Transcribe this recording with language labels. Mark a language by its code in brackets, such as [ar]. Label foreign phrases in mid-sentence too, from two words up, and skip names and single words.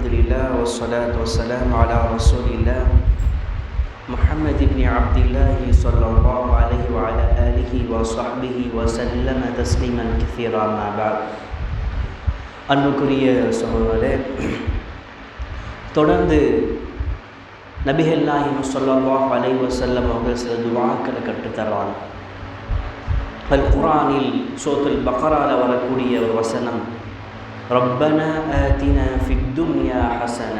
[ar] لله والصلاة والسلام على رسول الله محمد بن عبد الله صلى الله عليه وعلى آله وصحبه وسلم تسليما كثيرا ما بعد. [ta] அன்புக்குரிய சகோதரர்களே, தொடர்ந்து நபிகள் நாயகம் [ar] صلى الله عليه وسلم [ta] அவர்கள் சில துஆக்களை கற்றுத்தருவாங்க. அல் குர்ஆனில் சூரத்துல் பக்ரால வரக்கூடிய ஒரு வசனம், [ar] ربنا آتنا في الدنيا حسنة.